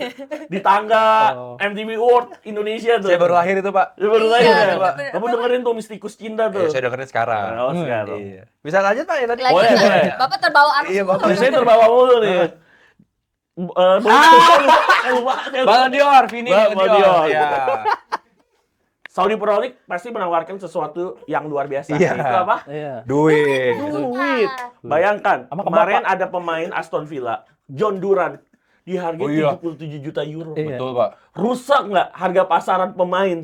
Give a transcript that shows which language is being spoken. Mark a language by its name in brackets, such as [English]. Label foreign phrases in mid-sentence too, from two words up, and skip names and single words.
[Indonesian] Di tangga MTV Award Indonesia tuh. Saya baru lahir itu Pak. Dia baru lahir Iya, ya, Pak. bener-bener. Kamu dengerin tuh Mistikus Cinta tuh. Saya dengerin sekarang. Oh, sekarang. Iya. Bisa lanjut Pak ya tadi? Lagi Boleh, Pak. boleh. Bapak terbawa arus. Iya, Bapak. Saya terbawa mulu nih. Lupa. Ballon d'Or, Vini Ballon Ballon d'Or. d'Or. Iya. Saudi Pro League pasti menawarkan sesuatu yang luar biasa. Iya. Itu apa? Iya. Duit. Duit. Bayangkan, Sama kemarin ada pemain Aston Villa, John Duran, dihargai Oh, iya. 77 juta euro. Iya. Betul Pak. Rusak nggak harga pasaran pemain?